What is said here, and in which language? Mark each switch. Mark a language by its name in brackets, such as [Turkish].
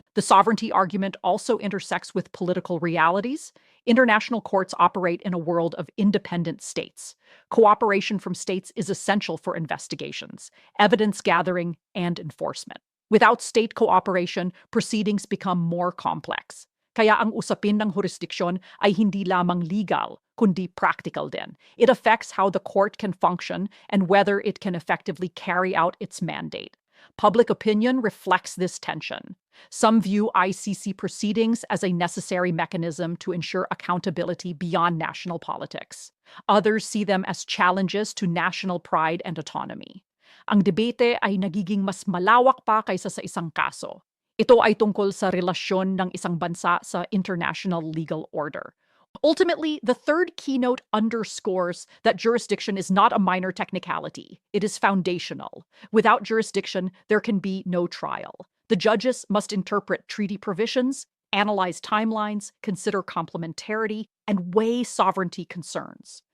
[English] The sovereignty argument also intersects with political realities. International courts operate in a world of independent states. Cooperation from states is essential for investigations, evidence gathering, and enforcement. Without state cooperation, proceedings become more complex. [Filipino] Kaya ang usapin ng jurisdiksyon ay hindi lamang legal, kundi practical din. [English] It affects how the court can function and whether it can effectively carry out its mandate. Public opinion reflects this tension. Some view ICC proceedings as a necessary mechanism to ensure accountability beyond national politics. Others see them as challenges to national pride and autonomy. [Filipino] Ang debate ay nagiging mas malawak pa kaysa sa isang kaso. Ito ay tungkol sa relasyon ng isang bansa sa international legal order. [English] Ultimately, the third keynote underscores that jurisdiction is not a minor technicality. It is foundational. Without jurisdiction, there can be no trial. The judges must interpret treaty provisions, analyze timelines, consider complementarity, and weigh sovereignty concerns.